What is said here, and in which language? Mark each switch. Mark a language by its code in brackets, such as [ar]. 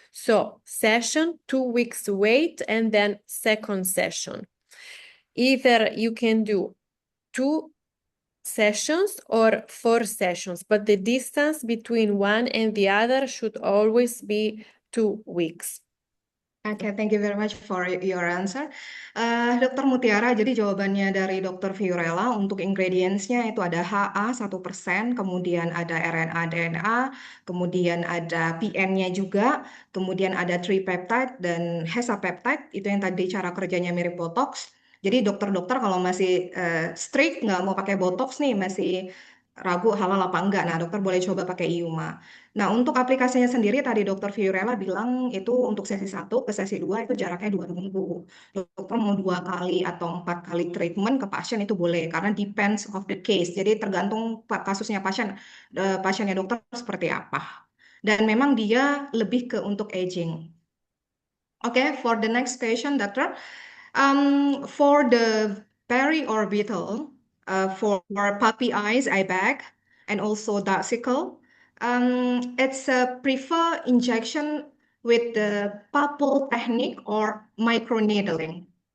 [en] So session, 2 weeks wait, and then second session. Either you can do 2 sessions or 4 sessions, but the distance between one and the other should always be 2 weeks. Okay, thank you very much for your answer. [id] Dokter Mutiara, jadi jawabannya dari Dokter Fiorella untuk ingredients-nya itu ada HA 1%, kemudian ada RNA DNA, kemudian ada PN-nya juga, kemudian ada tripeptide dan hexapeptide, itu yang tadi cara kerjanya mirip botox. Jadi dokter-dokter kalau masih strict nggak mau pakai botox nih, masih ragu halal apa enggak, nah dokter boleh coba pakai IUMA. Nah, untuk aplikasinya sendiri tadi Dokter Fiorella bilang itu untuk sesi 1 ke sesi 2 itu jaraknya 2 minggu. Dokter mau 2 kali atau 4 kali treatment ke pasien itu boleh karena [en] depends of the case. [id] Jadi tergantung kasusnya pasiennya dokter seperti apa. Dan memang dia lebih ke untuk aging. [en] Okay, for the next question, Doctor. For the periorbital, for puppy eyes, eye bag, and also dark circle, it's a prefer injection with the pupil technique or microneedling.